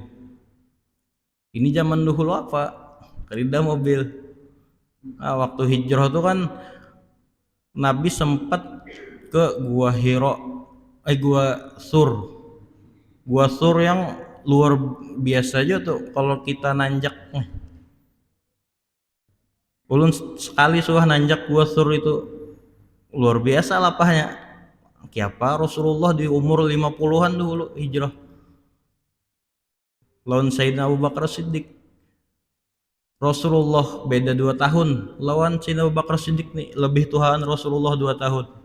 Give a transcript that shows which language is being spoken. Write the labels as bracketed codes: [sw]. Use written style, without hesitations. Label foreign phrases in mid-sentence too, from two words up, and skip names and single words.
[id] Ini zaman dahulu apa? Kerida mobil. Nah, waktu hijrah tuh kan Nabi sempat ke Gua Hira, Gua Sur. Gua Sur yang luar biasa aja tuh kalau kita nanjak. [bjn] Ulun sekali suah nanjak Gua Sur itu luar biasa lapahnya. Kiapa Rasulullah di umur 50-an dulu hijrah lawan Sayyidina Abu Bakar Siddiq. Rasulullah beda 2 tahun lawan Sayyidina Abu Bakar Siddiq nih, lebih tuhan Rasulullah 2 tahun.